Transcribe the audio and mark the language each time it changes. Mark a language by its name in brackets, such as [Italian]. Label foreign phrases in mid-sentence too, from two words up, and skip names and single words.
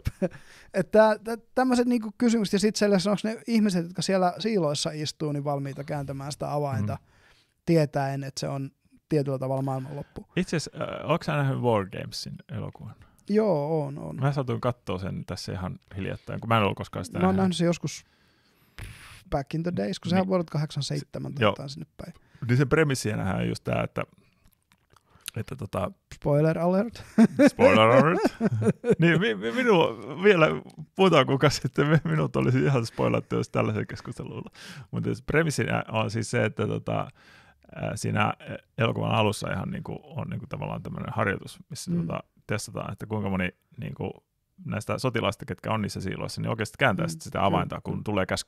[Finnish] Että tämmöiset kysymykset, ja sitten sellaisen, onko ne ihmiset, jotka siellä siiloissa istuu, niin valmiita kääntämään sitä avainta, tietäen, että se on tietyllä tavalla maailmanloppu. Itse asiassa, oletko sä nähnyt War Gamesin elokuvan? Joo, on. Mä satuin katsoa sen tässä ihan hiljattain, kun mä en ollut koskaan sitä nähnyt. Mä oon nähnyt sen joskus [English] back in the days, [Finnish] kun sehän on vuodelta 87 tai sinne päin. Niin sen premissienähän on just tää, että [English] spoiler alert. Spoiler alert. [Finnish] Niin, vielä puhutaan kukaan sitten, minut olisi ihan spoilattu jos tällaisen keskustelulla. Mutta premissinä on siis se, että siinä elokuvan alussa ihan on tavallaan tämmöinen harjoitus, missä testataan, että kuinka moni näistä sotilaista, ketkä on niissä siiloissa, niin oikeasti kääntää sitä avainta, kun tulee käsky.